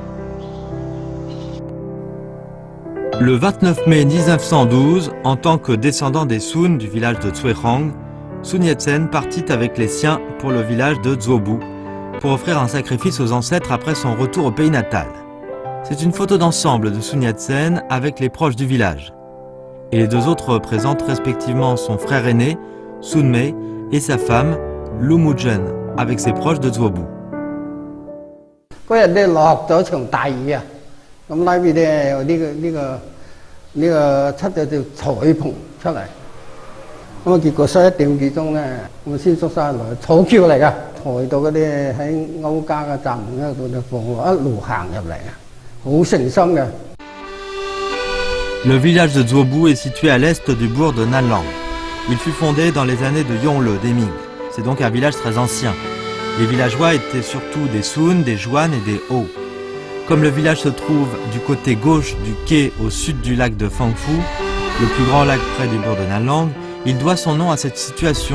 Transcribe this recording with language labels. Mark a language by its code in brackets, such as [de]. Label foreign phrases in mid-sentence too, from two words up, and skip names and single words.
[fr] Le 29 mai 1912, en tant que descendant des Sun du village de Zhuehang, Sun Yat-sen partit avec les siens pour le village de Zuobu pour offrir un sacrifice aux ancêtres après son retour au pays natal. C'est une photo d'ensemble de Sun Yat-sen avec les proches du village. Et les 2 autres représentent respectivement son frère aîné, Sun Mei, et sa femme, Lu Muzhen, avec ses proches de Zuobu. [yue] 嗰日咧落咗場大雨啊，咁拉邊咧呢個出咗條彩棚出嚟，咁啊結果11點幾鐘咧，我先縮晒落草橋嚟噶，抬到嗰啲喺歐家嘅站門嗰度就放落，一路行入嚟啊，好誠心嘅。 [fr] Le village de Zuobu est situé à l'est du bourg de Nanlang. Il fut fondé dans les années de Yongle des Ming. C'est donc un village très ancien. Les villageois étaient surtout des Sun, des Juan et des Ho. Comme le village se trouve du côté gauche du quai au sud du lac de Fangfu, le plus grand lac près du bourg de Nanlang, il doit son nom à cette situation.